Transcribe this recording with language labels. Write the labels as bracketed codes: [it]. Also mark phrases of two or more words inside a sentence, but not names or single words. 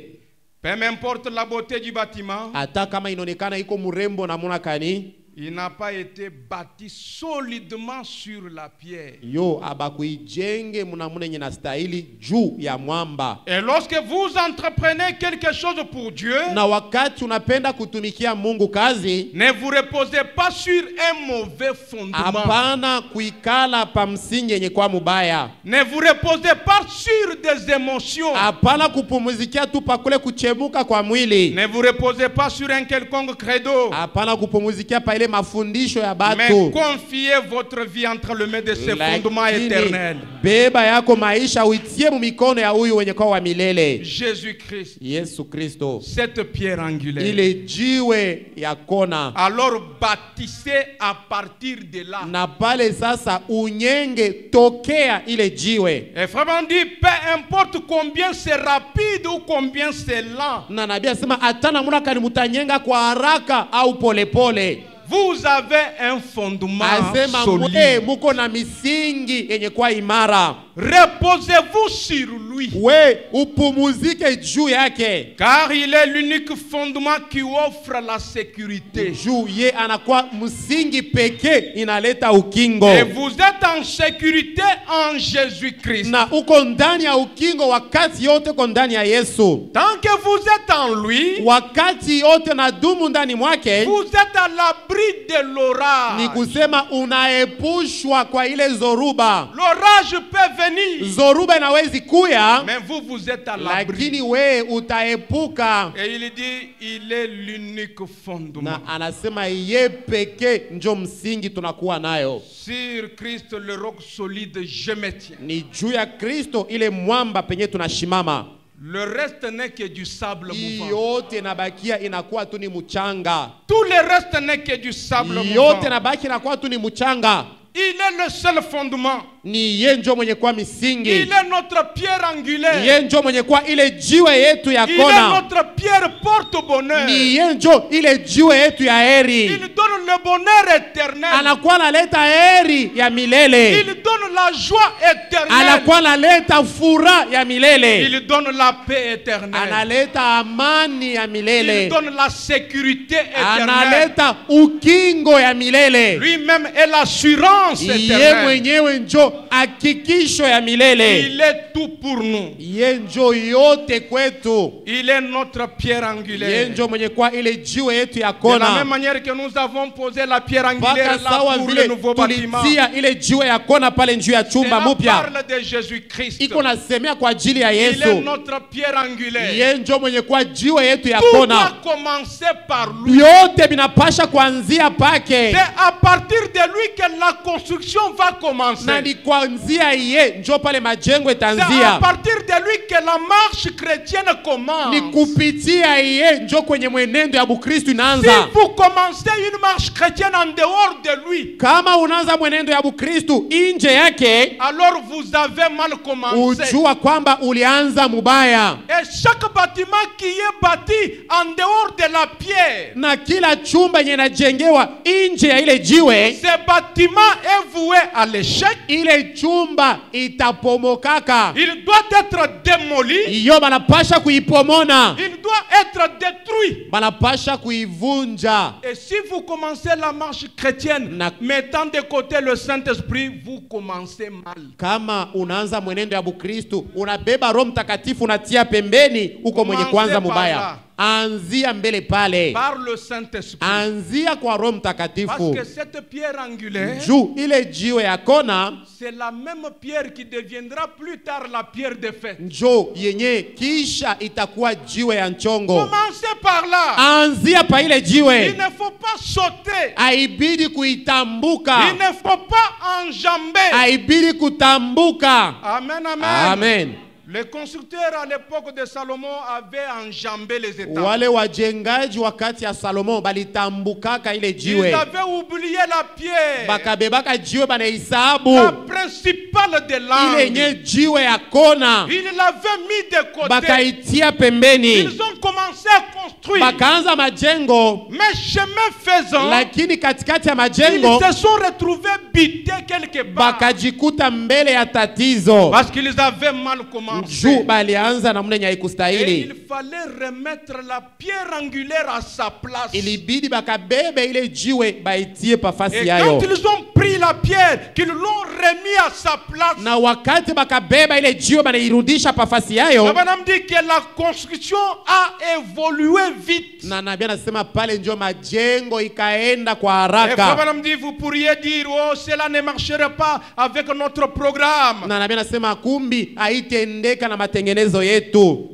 [fr] Peu importe la beauté du bâtiment, [sw] Hata kama inaonekana iko mrembo na muna kani, [fr] il n'a pas été bâti solidement sur la pierre. [sw] yo abakuijenge muna yenye nastahili juu ya mwamba. [fr] Et lorsque vous entreprenez quelque chose pour Dieu, [sw] Na wakati unapenda kutumikia Mungu kazi, [fr] ne vous reposez pas sur un mauvais fondement. [sw] hapana kuikala pa msingi yenye kwa mubaya. [fr] Ne vous reposez pas sur des émotions. [sw] Hapana kupumuzikia tu pa kule kuchemuka kwa mwili. [fr] Ne vous reposez pas sur un quelconque credo. [sw] Hapana kupumuzikia pa ile mafundisho ya [fr] Mais [sw] batu. [fr] confiez votre vie entre les mains de ce fondement éternel. [sw] Beba yako maisha uitie mu mikono ya huyu wenye kwa wa milele. [fr] Jésus-Christ. [sw] Yesu Kristo. [fr] Cette pierre angulaire. [sw] Ile jiwe ya kona. [fr] Alors bâtissez à partir de là. [sw] Na pale sasa unyenge tokea ile jiwe. [fr] Et Frère dit, peu importe combien c'est rapide ou combien c'est lent. [sw] Na nabii asema atana muna kani mutanyenga kwa haraka au polepole. [fr] Vous avez un fondement [sw] Asema [fr] solide. [sw] muko na misingi yenye kwa imara. [fr] Reposez-vous sur lui. [sw] We upumuzike juu yake. [fr] Car il est l'unique fondement qui offre la sécurité. [sw] Juu ye anakuwa msingi pekee inaleta ukingo. [fr] Et vous êtes en sécurité en Jésus-Christ. [sw] Na uko ndani ya ukingo wakati yote uko ndani ya Yesu. [fr] Tant que vous êtes en lui, [sw] Wakati yote na dumu ndani mwake, [fr] vous êtes à l'abri de l'orage. [sw] ni kusema unaepushwa kwa ile zoruba. [fr] L'orage peut venir, [sw] Zoruba inawezi kuya, [fr] mais vous êtes à l'abri. [sw] lakini we utaepuka. [fr] Et il dit, il est l'unique fondement. [sw] Na anasema ye pekee njo msingi tunakuwa nayo. [fr] Sur Christ, le roc solide, je me tiens. [sw] Ni juu ya Kristo ile mwamba penye tunashimama. [fr] Le reste n'est que du sable mouvant. [sw] Yote nabakia inakuwa tu ni mchanga. [fr] Tout le reste n'est que du sable [sw] Yote [fr] mouvant. [sw] nabaki inakuwa tu ni mchanga. [fr] Il est le seul fondement. [sw] Ni ye njo mwenye kwa [fr] Il [sw] misingi. [fr] est notre pierre angulaire. [sw] Ye njo mwenye kwa ile jiwe yetu ya [fr] Il est [sw] kona. [fr] notre pierre porte-bonheur. [sw] Ni ye njo ile jiwe yetu ya heri. [fr] Il donne le bonheur éternel. [sw] Anakuwa analeta heri ya milele. [fr] Il donne la joie éternelle. [sw] Anakuwa analeta furaha ya milele. [fr] Il donne la paix éternelle. [sw] Analeta amani ya [fr] Il [sw] milele. [fr] donne la sécurité éternelle. [sw] Analeta ukingo ya milele. [fr] Lui-même est l'assurance [sw] Ye [fr] éternelle. [sw] mwenyewe njo hakikisho ya milele. [fr] Il est tout pour nous. [sw] Ye njo yote kwetu. [fr] Il est notre pierre [sw] Ye [fr] angulaire. [sw] njo mwenye kwa ile jiwe yetu ya [fr] De la [sw] kona. [fr] même manière que nous avons posé la pierre angulaire [sw] Mpaka [fr] là [sw] sawa [fr] pour le [sw] vile [fr] nouveau bâtiment. [sw] tulitia ile jiwe ya kona pale njuu ya chumba [fr] Cela [sw] mupya. [fr] parle de Jésus-Christ. [sw] Iko nasemea kwa ajili ya [fr] Il est [sw] Yesu. [fr] notre pierre angulaire. [sw] Ye njo mwenye kwa jiwe yetu ya [fr] Tout [sw] kona. [fr] doit commencer par lui. [sw] Vyote vinapasha kuanzia pake. [fr] C'est à partir de lui que la construction va commencer. [sw] Na ni kuanzia ye njo pale majengo [fr] C'est à [sw] itaanzia. [fr] partir de lui que la marche chrétienne commence. [sw] Ni kupitia ye njo kwenye mwenendo ya Bukristo [fr] Si [sw] inaanza. [fr] vous commencez une marche chrétienne en dehors de lui, [sw] Kama unaanza mwenendo ya Bukristo nje yake, [fr] alors vous avez mal commencé. [sw] ujua kwamba ulianza mubaya. [fr] Et chaque bâtiment qui est bâti en dehors de la pierre, [sw] Na kila chumba yenye inajengewa nje ya ile jiwe, [fr] ce bâtiment est voué à l'échec. [sw] ile chumba itapomokaka. [fr] Il doit être démoli. [sw] Iyo banapasha kuipomona. [fr] Il doit doit être détruit. [sw] banapasha kuivunja. [fr] Et si vous commencez la marche chrétienne mettant de côté le Saint-Esprit, vous commencez mal. [sw] Kama unaanza mwenendo ya Bukristo, unabeba Roho Mtakatifu unatia pembeni, uko mwenye kwanza mubaya. Anzia mbele pale. [fr] Par le Saint-Esprit. [sw] Anzia kwa Roho Mtakatifu. [fr] Parce que cette pierre angulaire, [sw] juu ile jiwe ya kona, [fr] c'est la même pierre qui deviendra plus tard la pierre de fête. [sw] Njo yenye kisha itakuwa jiwe ya nchongo. [fr] Commencez par là. [sw] Anzia pa ile jiwe. [fr] Il ne faut pas sauter. [sw] Haibidi kuitambuka. [fr] Il ne faut pas enjamber. [sw] Haibidi kutambuka. Amen, amen. Amen. [fr] Les constructeurs à l'époque de Salomon avaient enjambé les étapes. [sw] Wale wajengaji wakati ya Salomon balitambukaka ile jiwe. [fr] Ils avaient oublié la pierre. [sw] Bakabebaka jiwe banaisabu. [fr] La principale de l'angle. [sw] Ile nye jiwe ya kona. [fr] Ils l'avaient mis de côté. [sw] Bakaitia pembeni. [fr] Ils ont commencé à construire. [sw] Bakaanza majengo. [fr] Mais chemin faisant, [sw] lakini katikati ya majengo, [fr] ils se sont retrouvés bités quelque part. [sw] Bakajikuta mbele ya tatizo. [fr] Parce qu'ils avaient mal commencé. [sw] Juu balianza namna yenye [fr] Et [sw] haikustahili. [fr] il fallait remettre la pierre angulaire à sa place. [sw] Ilibidi bakabebe ile jiwe baitie pafasi [fr] Et [sw] yayo. [fr] quand ils ont pris la pierre, qu'ils l'ont remis à sa place, [sw] Na wakati bakabeba ile jiwe banairudisha pafasi yayo, [fr] la Bible dit que la construction a évolué vite. [sw] na nabii anasema pale ndio majengo ikaenda kwa [fr] Et la [sw] haraka. [fr] Bible dit, vous pourriez dire, oh, cela ne marcherait pas avec notre programme. [sw] Na nabii anasema kumbi haitendeka na matengenezo yetu.